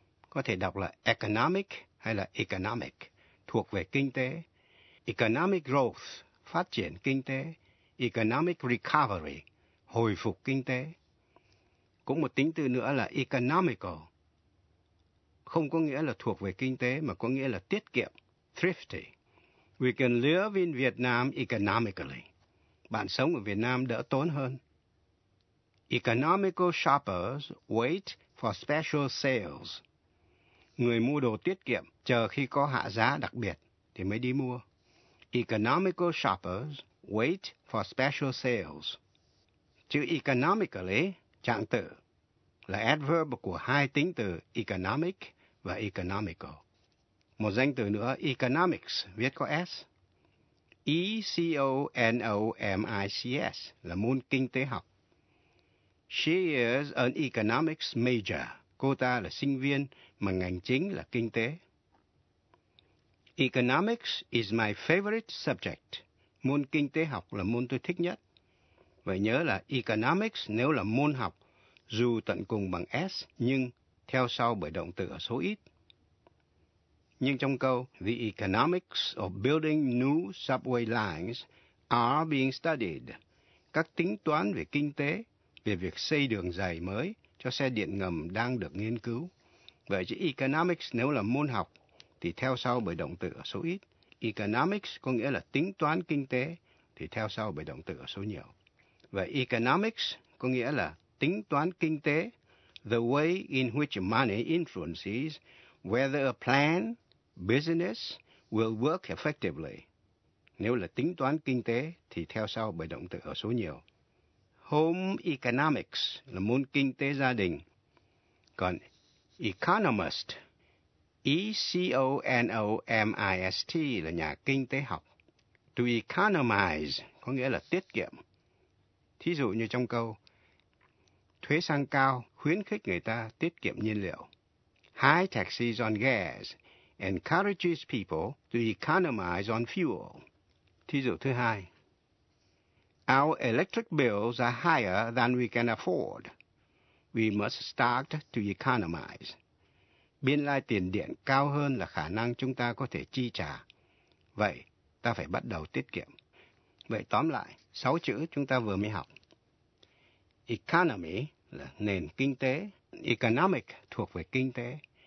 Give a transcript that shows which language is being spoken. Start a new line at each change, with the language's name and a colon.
Vietnamese: Có thể đọc là economic hay là economic, thuộc về kinh tế.
English: Economic growth,
Vietnamese: phát triển kinh tế.
English: Economic recovery,
Vietnamese: hồi phục kinh tế. Cũng một tính từ nữa là economical. Không có nghĩa là thuộc về kinh tế, mà có nghĩa là tiết kiệm, thrifty.
English: We can live in Vietnam economically.
Vietnamese: Bạn sống ở Việt Nam đỡ tốn hơn.
English: Economical shoppers wait for special sales.
Vietnamese: Người mua đồ tiết kiệm chờ khi có hạ giá đặc biệt thì mới đi mua.
English: Economical shoppers wait for special sales.
Vietnamese: Chữ economically, trạng từ, là adverb của hai tính từ economic và economical. Một danh từ nữa, economics, viết có S. E-C-O-N-O-M-I-C-S là môn kinh tế học.
English: She is an economics major.
Vietnamese: Cô ta là sinh viên mà ngành chính là kinh tế.
English: Economics is my favorite subject.
Vietnamese: Môn kinh tế học là môn tôi thích nhất. Vậy nhớ là economics nếu là môn học, dù tận cùng bằng S, nhưng theo sau bởi động từ ở số ít. Nhưng trong câu,
English: the economics of building new subway lines are being studied.
Vietnamese: Các tính toán về kinh tế, về việc xây đường dày mới cho xe điện ngầm đang được nghiên cứu. Vậy chữ economics nếu là môn học, thì theo sau bởi động từ ở số ít. Economics có nghĩa là tính toán kinh tế, thì theo sau bởi động từ ở số nhiều. Vậy economics có nghĩa là tính toán kinh tế,
English: the way in which money influences whether a plan, business, will work effectively.
Vietnamese: Nếu là tính toán kinh tế thì theo sau bởi động từ ở số nhiều. Home economics là môn kinh tế gia đình. Còn economist, E-C-O-N-O-M-I-S-T là nhà kinh tế học. To economize có nghĩa là tiết kiệm. Thí dụ như trong câu, thuế xăng cao khuyến khích người ta tiết kiệm nhiên liệu.
English: High taxes on gas encourages people to economize on fuel.
Vietnamese: Thí dụ thứ hai,
English: our electric bills are higher than we can afford. We must start to economize.
Vietnamese: Biên lai tiền điện cao hơn là khả năng chúng ta có thể chi trả. Vậy, ta phải bắt đầu tiết kiệm. Vậy tóm lại, 6 chữ chúng ta vừa mới học. Economy là nền kinh tế. Economic thuộc về kinh tế.